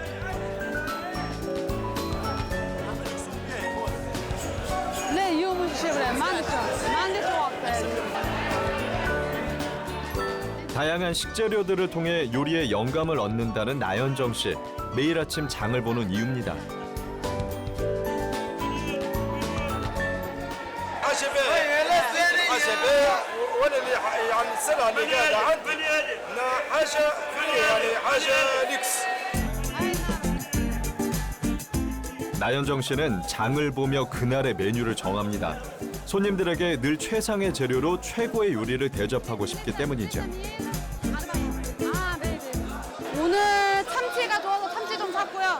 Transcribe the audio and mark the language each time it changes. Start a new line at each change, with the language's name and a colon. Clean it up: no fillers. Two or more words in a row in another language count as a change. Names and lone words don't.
Korean: 네, 이용을 주시면 만드죠. 다양한 식재료들을 통해 요리에 영감을 얻는다는 나현정 씨. 매일 아침 장을 보는 이유입니다.
Arabic: وانا اللي يعني السلعه اللي قاعده عندي حاجه يعني حاجه ليكس.
Korean: 나현정 씨는 장을 보며 그날의 메뉴를 정합니다. 손님들에게 늘 최상의 재료로 최고의 요리를 대접하고 싶기 때문이죠. 오늘 참치가 좋아서 참치 좀 샀고요.